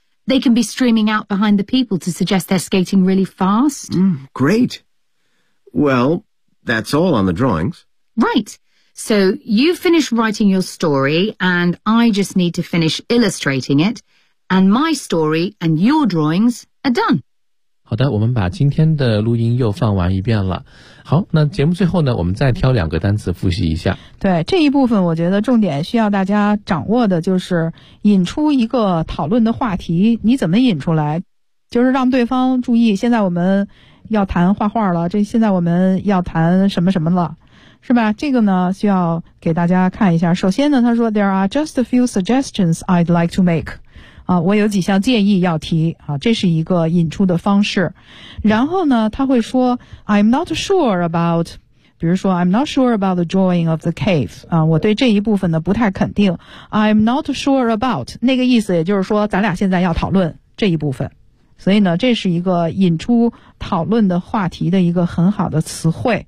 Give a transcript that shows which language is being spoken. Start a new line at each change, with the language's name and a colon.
English: They can be streaming out behind the people to suggest they're skating really fast. Hmm, great. Well, that's all on the drawings. Right. So you finish writing your story, and I just need to finish illustrating it. And my story and your drawings are done.
Chinese: 好的，我们把今天的录音又放完一遍了。好，那节目最后呢，我们再挑两个单词复习一下。对，这一部分我觉得重点需要大家掌握的就是引出一个讨论的话题，你怎么引出来？就是让对方注意，现在我们要谈画画了，这现在我们要谈什么什么了。是吧？这个呢，需要给大家看一下。首先呢，他说
English: There are just a few suggestions I'd like to make.
Chinese: 啊，我有几项建议要提。啊，这是一个引出的方式。然后呢，他会说
English: I'm not sure about, 比如说 I'm not sure about the drawing of the cave.
Chinese: 啊，我对这一部分呢不太肯定。
English: I'm not sure about,
Chinese: 那个意思也就是说咱俩现在要讨论这一部分。所以呢，这是一个引出讨论的话题的一个很好的词汇。